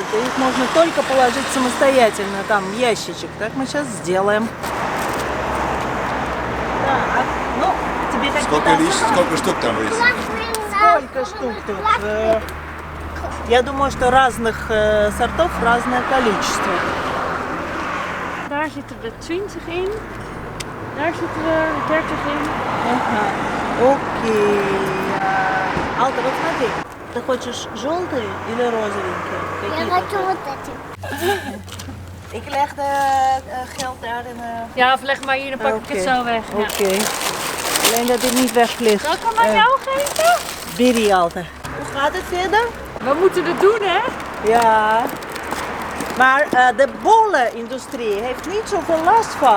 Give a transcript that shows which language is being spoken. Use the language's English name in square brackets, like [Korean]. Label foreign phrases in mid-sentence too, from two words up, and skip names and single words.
[Russian] И их можно только положить самостоятельно, там, в ящичек. Так мы сейчас сделаем. Так, ну, тебе какие-то... Сколько штук там есть? Сколько штук тут? Я думаю, что разных сортов разное количество. [Dutch] Daar zitten er 20 in. Daar zitten er 30 in. [Russian] Ага. Окей. Алта, вот смотри. Ты хочешь желтые или розовенькие? Я Какие хочу хотят? вот эти. [Dutch] Ik leg de geld daar in. Ja, of leg maar hier, dan pak ik het zo weg. Ja. Oké. Alleen dat dit niet wegvliegt. Zal ik hem aan jou geven? Biri, Alta. Hoe gaat het verder? We moeten het doen, hè? Ja. Maar de bollenindustrie heeft niet zoveel last van.